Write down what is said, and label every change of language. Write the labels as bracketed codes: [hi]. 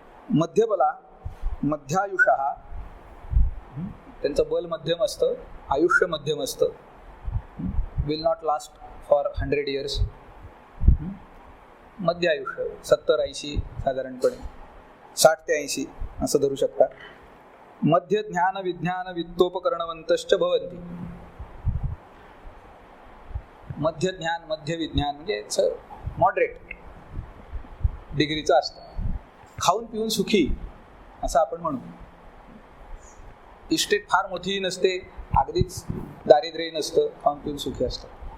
[sa] मध्यबला, मध्यायुषः, [mr] त्यांचं बल मध्यम असतं, आयुष्य मध्यम असतं. [en] Will not last for 100 years. [mr] मध्य आयुष्य 70-80 साधारणपणे, 60 ते 80 असं धरू शकता. [sa] मध्य ज्ञान विज्ञान वित्तोपकरणवंतश्च भवन्ति. [mr] मध्य ज्ञान, मध्य विज्ञान म्हणजे मॉडरेट डिग्रीचं असतं. खाऊन पिऊन सुखी असं आपण म्हणू. इस्टेट फार मोठी नसते, अगदीच दारिद्र्य नसतं, खाऊन पिऊन सुखी असतं.